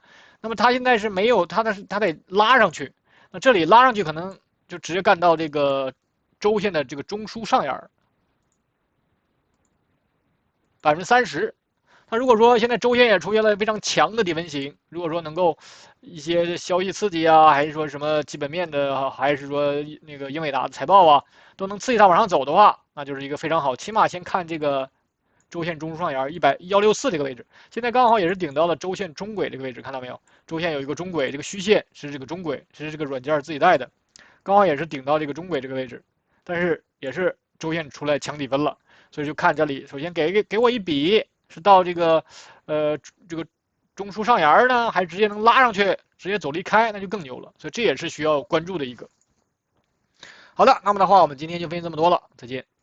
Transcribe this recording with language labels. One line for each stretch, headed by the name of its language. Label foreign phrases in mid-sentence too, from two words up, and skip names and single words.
Chinese: 那麼它現在是沒有，它得拉上去，那這裡拉上去可能就直接幹到這個週線的這個中樞上沿30%。它如果說現在週線也出現了非常強的底分型，如果說能夠一些消息刺激啊，還是說什麼基本面的，還是說那個英偉達的財報啊，都能刺激它往上走的話，那就是一個非常好。起碼先看這個週線中樞上沿164這個位置，現在剛好也是頂到了週線中軌這個位置，看到沒有？週線有一個中軌，這個虛線是這個中軌，是這個軟件自己帶的，剛好也是頂到這個中軌這個位置，但是也是週線出來強底分了，所以就看這裡，首先給我一筆。是到這個這個中樞上沿呢，還是直接能拉上去，直接走離開，那就更牛了。所以這也是需要關注的一個。好的，那麼的話，我們今天就分析這麼多了，再見。